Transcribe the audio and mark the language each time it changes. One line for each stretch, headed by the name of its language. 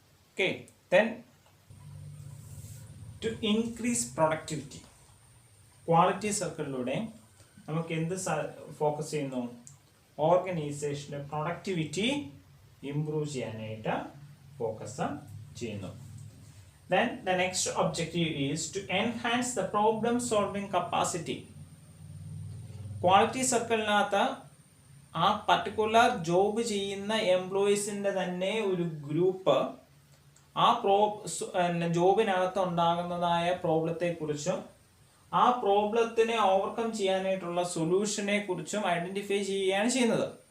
Malayalam: Okay,
English: then to increase productivity,
Malayalam: quality സർക്കിളിലൂടെ നമുക്ക് എന്ത് focus ചെയ്യുന്നു? ഓർഗനൈസേഷൻ്റെ പ്രൊഡക്ടിവിറ്റി ഇംപ്രൂവ് ചെയ്യാനായിട്ട് ഫോക്കസ് ചെയ്യുന്നു.
English: Then the next objective is to enhance the problem solving capacity.
Malayalam: Quality സർക്കിളിനകത്ത് ആ particular job ചെയ്യുന്ന എംപ്ലോയീസിൻ്റെ തന്നെ ഒരു ഗ്രൂപ്പ് ആ ജോബിനകത്ത് ഉണ്ടാകുന്നതായ പ്രോബ്ലത്തെക്കുറിച്ചും ആ പ്രോബ്ലത്തിനെ ഓവർകം ചെയ്യാനായിട്ടുള്ള സൊല്യൂഷനെ കുറിച്ചും ഐഡന്റിഫൈ ചെയ്യുകയാണ് ചെയ്യുന്നത്.